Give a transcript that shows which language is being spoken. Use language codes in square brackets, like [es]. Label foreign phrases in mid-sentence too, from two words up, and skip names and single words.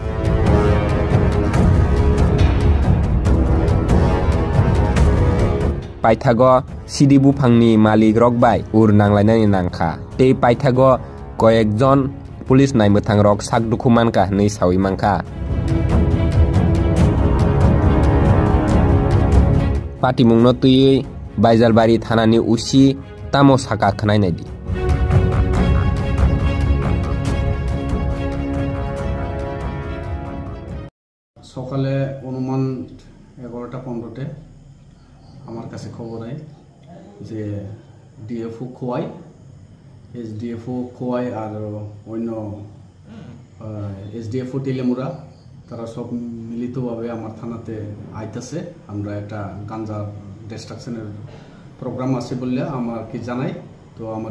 [trp] पाइथागो सिदि बुफांनि मालिक रकबाय उरनांलायनायनि नांखा ते पाइथागो कयेकजन पुलिस नायमोथांरक साकदुखुमानका नै साविमानका पाटिमुंनो तुयै बाइजालबारि थानानि उसी तामो साका खनायनायदि [bn] সকালে অনুমান 11টা 15তে আমার কাছে খবর হয় যে ডিএফও খোয়াই এসডিএফও খোয়াই আর অন্য এসডিএফও টিলেমুরা তারা সব মিলিতভাবে আমার থানাতে আইতাছে আমরা একটা গাঞ্জা ডিস্ট্রাকশনের প্রোগ্রাম আছে বললে আমাকে জানাই তো আমার